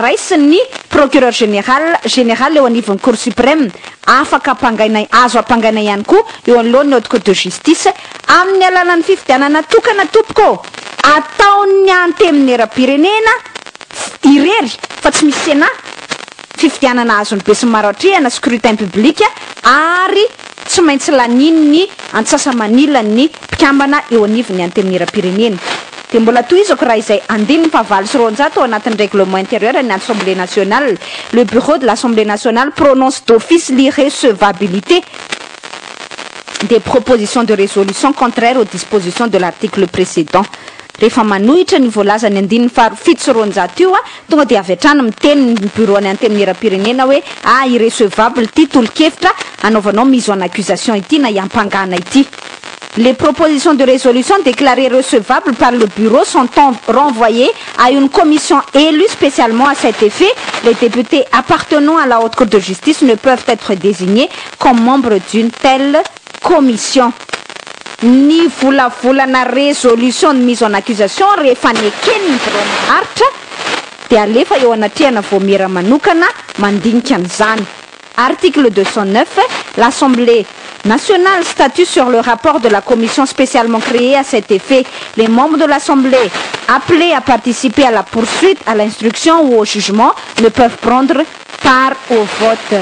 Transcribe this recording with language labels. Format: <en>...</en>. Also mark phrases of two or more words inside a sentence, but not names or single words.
<mg>raisiny</mg> <fr>procureur général</fr> <mg>eo anivon'ny</mg> <fr>cour suprême</fr> <mg>afaka azo ampangaina ihany koa eo anoloan'ny</mg> <fr>haute cour de justice</fr> <mg>amin'ny alalan'ny fifidianana tokana tompoko ataony anty amin'ny era-pirenena irery fa tsy misy Sénat fifidianana azony be sy maro atrehana</mg> <fr>scrutin public</fr> <mg>ary tsy maintsy lanin'ny antsasamanilany mpikambana eo anivony anty amin'ny era-pirenena. De mbola toizako raha izay andininy fa 700 ao anatin'ny</mg> <fr>règlement intérieur</fr> <mg>ny</mg> <fr>Assemblée nationale. Le bureau de l'Assemblée nationale prononce d'office l'irrecevabilité des propositions de résolution contraires aux dispositions de l'article précédent.</fr> <mg>Rehefa manohitra ny voalaza ny andininy fa 700 io tonga de avy hatrany miteny ny bureau ny anty amin'ny era-pirenena hoe irrecevable ty tolo-kevitra anaovanao</mg> <fr>mise en accusation</fr> <mg>ity na iampangana ity.</mg> <fr>Les propositions de résolution déclarées recevables par le bureau sont renvoyées à une commission élue spécialement à cet effet. Les députés appartenant à la haute cour de justice ne peuvent être désignés comme membres d'une telle commission.</fr> <mg>Ny volavolana</mg> <fr>résolution de mise en accusation</fr> <mg>rehefa nekeny ny haritra de alefa eo anatrehana voamera manokana mandinika an'izany.</mg> <fr>Article 209, l'Assemblée nationale statue sur le rapport de la commission spécialement créée à cet effet. Les membres de l'Assemblée appelés à participer à la poursuite, à l'instruction ou au jugement ne peuvent prendre part au vote.</fr>